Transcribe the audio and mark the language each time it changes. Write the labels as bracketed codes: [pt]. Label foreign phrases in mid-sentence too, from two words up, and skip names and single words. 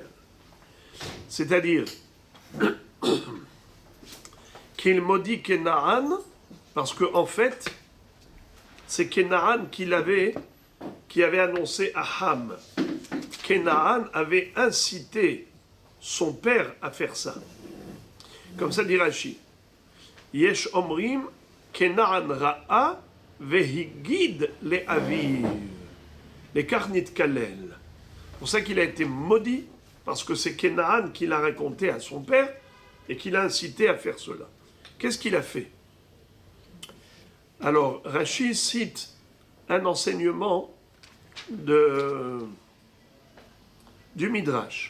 [fr] C'est-à-dire qu'il maudit Kenaan parce que en fait, c'est Kenaan qui avait annoncé à Ham. Kenaan avait incité son père à faire ça. Comme ça dit Rashi. [he] יש אומרים כנען ראה והגיד לאביו. Les karnit kalel. [fr] C'est pour ça qu'il a été maudit, parce que c'est Kénaan qui l'a raconté à son père et qui l'a incité à faire cela. Qu'est-ce qu'il a fait? Alors, Rashi cite un enseignement du Midrash.